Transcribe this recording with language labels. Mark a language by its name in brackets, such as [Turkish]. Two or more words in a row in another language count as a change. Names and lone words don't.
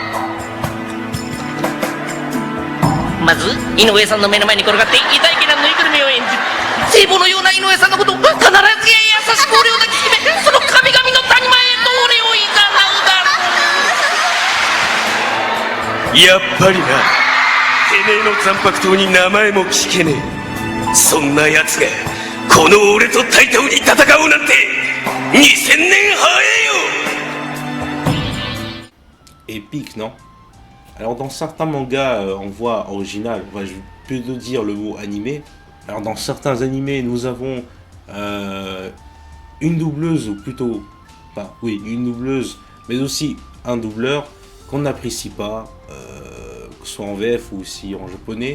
[Japanese] まず井上さんの目の前に転がって痛い気なぬいぐるみを演じる聖母のような井上さんのことを必ずや優しく俺を抱きしめその神々の谷間へと俺をいざなうだろう。やっぱりな、てめえの残白刀に名前も聞けねえ。そんな奴がこの俺と対等に戦うなんて2000年早えよ。 [French] Épique, non? Alors dans certains mangas en voix originale, je vais plutôt dire le mot animé. Alors dans certains animés, nous avons une doubleuse, ou plutôt, enfin oui, une doubleuse, mais aussi un doubleur qu'on n'apprécie pas, que ce soit en VF ou aussi en japonais.